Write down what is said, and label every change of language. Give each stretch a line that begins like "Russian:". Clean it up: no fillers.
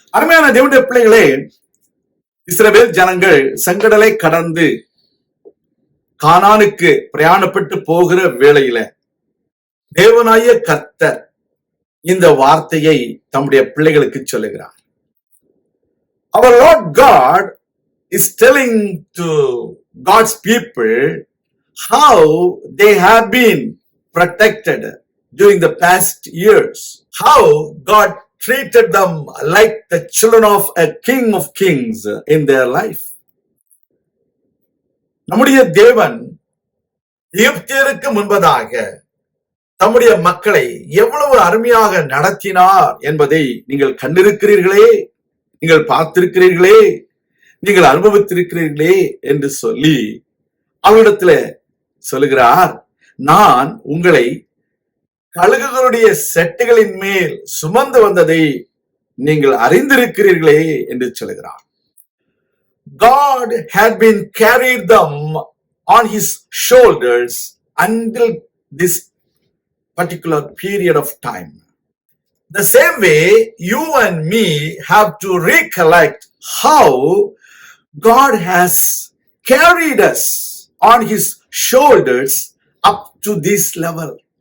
Tamil: அருமையான தேவனுடைய பிள்ளைகளே, இஸ்ரவேல் ஜனங்கள் செங்கடலை கடந்து கானானுக்கு பிரயாணப்பட்டு போகிற வேளையில தேவனாய கர்த்தர் இந்த வார்த்தையை தம்முடைய பிள்ளைகளுக்கு சொல்லுகிறார்.
English: Our Lord God is telling to God's people how they have been protected during the past years, how God treated them like the children of a king of kings in their life.
Tamil: நம்முடைய தேவன் எகிப்தியருக்கு முன்பதாக தம்முடைய மக்களை எவ்வளவு அருமையாக நடத்தினார் என்பதை நீங்கள் கண்டிருக்கிறீர்களே, நீங்கள் பார்த்திருக்கிறீர்களே, நீங்கள் அனுபவித்திருக்கிறீர்களே என்று சொல்லி அவரிடத்துல சொல்லுகிறார். நான் உங்களை கழுகுகளுடைய செட்டைகளின் மேல் சுமந்து வந்ததை நீங்கள் அறிந்திருக்கிறீர்களே என்று சொல்கிறார்.
English: God had been carried them on his shoulders until this particular period of time. The same way you and me have to recollect how God has carried us on his shoulders up to this level.